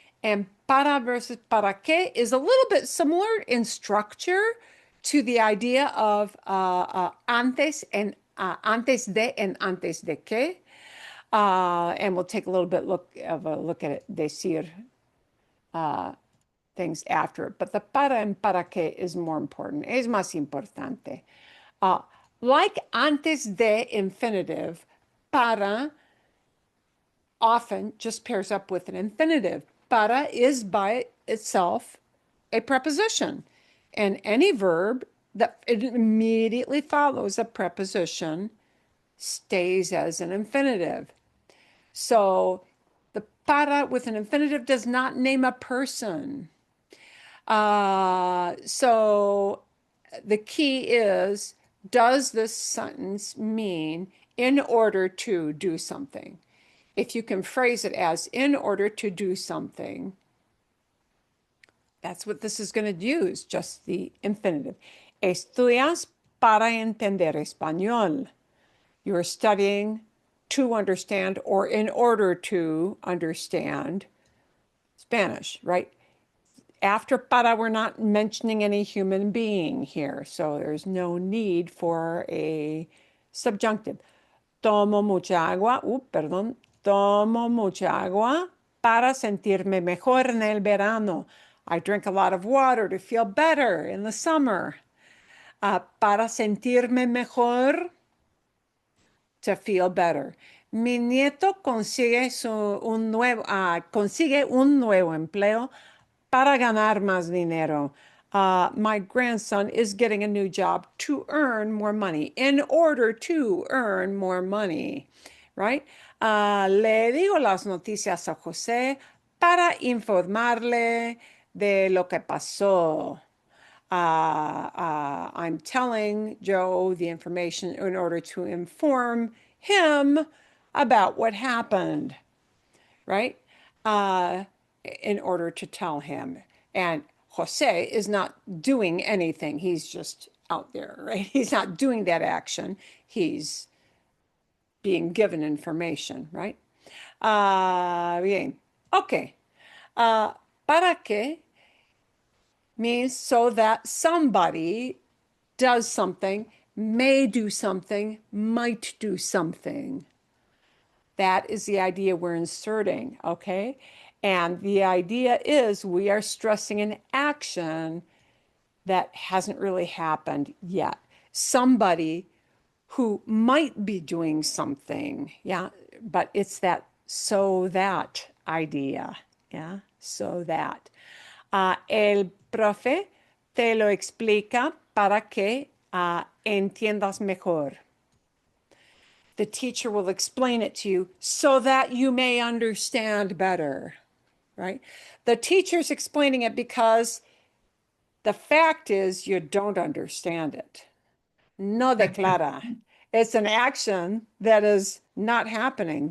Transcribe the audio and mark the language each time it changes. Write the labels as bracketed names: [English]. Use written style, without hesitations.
[English] And para versus para qué is a little bit similar in structure to the idea of antes and antes de and antes de qué. And we'll take a little bit of a look at it, decir things after it. But the para and para qué is more important, es más importante. Like antes de infinitive, para often just pairs up with an infinitive. Para is by itself a preposition. And any verb that it immediately follows a preposition stays as an infinitive. So the para with an infinitive does not name a person. So the key is, does this sentence mean in order to do something? If you can phrase it as in order to do something, that's what this is going to use, just the infinitive. [Spanish] Estudias para entender español. [English] You are studying to understand or in order to understand Spanish, right? After para, we're not mentioning any human being here, so there's no need for a subjunctive. [Spanish] Tomo mucha agua, perdón, tomo mucha agua para sentirme mejor en el verano. [English] I drink a lot of water to feel better in the summer. [Spanish] Para sentirme mejor, to feel better. Mi nieto consigue un nuevo empleo para ganar más dinero. [English] My grandson is getting a new job to earn more money, in order to earn more money, right? [Spanish] Le digo las noticias a José para informarle de lo que pasó. [English] I'm telling Joe the information in order to inform him about what happened, right? In order to tell him. And Jose is not doing anything. He's just out there, right? He's not doing that action. He's being given information, right? Bien. Okay. Para qué means so that somebody does something, may do something, might do something. That is the idea we're inserting, okay? And the idea is we are stressing an action that hasn't really happened yet. Somebody who might be doing something, yeah, but it's that so that idea, yeah, so that. [Spanish] El profe te lo explica para que entiendas mejor. [English] The teacher will explain it to you so that you may understand better, right? The teacher's explaining it because the fact is you don't understand it. No declara. It's an action that is not happening.